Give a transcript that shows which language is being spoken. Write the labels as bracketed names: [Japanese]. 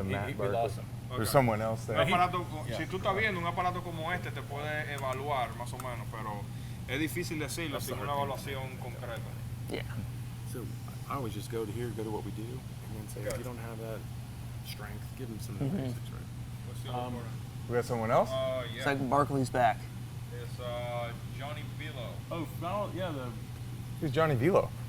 [English] There's someone else there. [Spanish] si tú estás viendo un aparato como este, te puede evaluar más o menos, pero es difícil decirlo sin una evaluación concreta. [English] Yeah. So I always just go to here, go to what we do, and then say, if you don't have that strength, give them some basics, right? We got someone else? Yeah. It's like Barkley's back. It's Johnny Vilo. Oh, yeah, Who's Johnny Vilo?